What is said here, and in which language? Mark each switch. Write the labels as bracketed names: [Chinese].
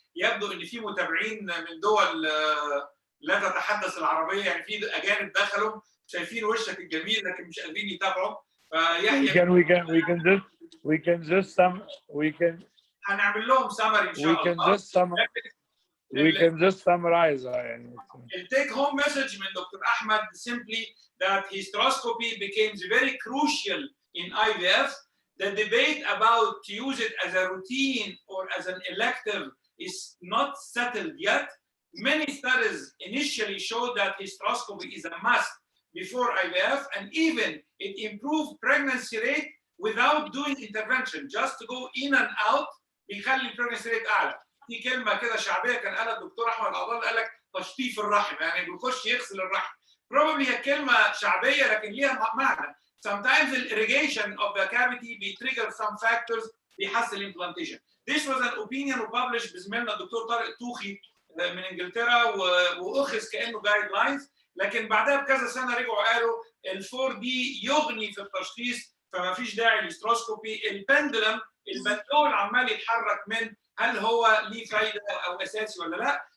[Arabic] يبدو ان في متابعين من دول لا تتحدث العربيه، يعني في اجانب دخلوا شايفين وشك الجميل لكن مش قادرين يتابعوا. فيحيى هنعمل لهم سمري ان شاء الله. [English] We can just summarize يعني. The take home message [Arabic] من دكتور احمد [English] simply that hysteroscopy becomes very crucial in IVF. The debate about to use it as a routine or as an elective is not settled yet. Many studies initially showed that hysteroscopy is a must before IVF, and even it improved pregnancy rate without doing intervention. Just to go in and out [Arabic] بيخلي البريجنسي ريت اعلى. في كلمه كده شعبيه كان قالها الدكتور احمد عبد الله، قال لك تشطيف الرحم، يعني بيخش يغسل الرحم. Probably هي كلمه شعبيه لكن ليها معنى. [English] Sometimes the irrigation of the cavity بيتريجر some factors [Arabic] بيحسن الامبلانتيشن. [English] This was an opinion published [Arabic] بزميلنا الدكتور طارق الطوخي من انجلترا واخذ كانه جايد لاينز، لكن بعدها بكذا سنه رجعوا قالوا الفور دي يغني في التشخيص فما فيش داعي للهيستروسكوبي. البندلم البندول عمال يتحرك من هل هو ليه فايده او اساسي ولا لا.